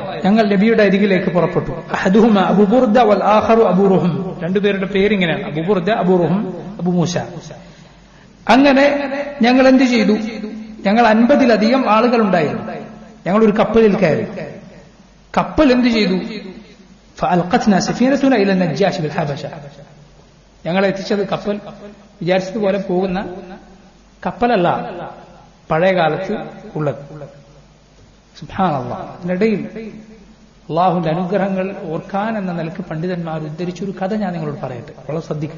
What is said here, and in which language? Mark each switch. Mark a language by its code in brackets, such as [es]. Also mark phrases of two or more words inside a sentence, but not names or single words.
[ml] ഞങ്ങൾ നബിയുടെ അരികിലേക്ക് പുറപ്പെട്ടു. [ar] أحدهما أبو بردة والآخر أبو رهم. [ml] രണ്ടുപേരുടെ പേരിങ്ങനെയാണ്, അബൂ ബുർദ, അബൂ റുഹം, അബൂ മൂസ. അങ്ങനെ ഞങ്ങൾ എന്ത് ചെയ്തു? ഞങ്ങൾ 50-ലധികം ആളുകൾ ഉണ്ടായിരുന്നു. ഞങ്ങൾ ഒരു കപ്പലിൽ കയറി. കപ്പൽ എന്ത് ചെയ്തു? [ar] فألقتنا سفينتنا إلى النجاش بالحبشة. [ml] ഞങ്ങളെ എത്തിച്ചത് കപ്പൽ വിചാരിച്ചതുപോലെ പോകുന്ന കപ്പലല്ല, പഴയ കാലത്ത് ഉള്ളത്. സുബ്ഹാനല്ലാഹ്. അതിനിടയിൽ അള്ളാഹുവിന്റെ അനുഗ്രഹങ്ങൾ ഓർക്കാൻ എന്ന നിലക്ക് പണ്ഡിതന്മാർ ഉദ്ധരിച്ചൊരു കഥ ഞാൻ നിങ്ങളോട് പറയട്ടെ, വളരെ ശ്രദ്ധിക്കുക.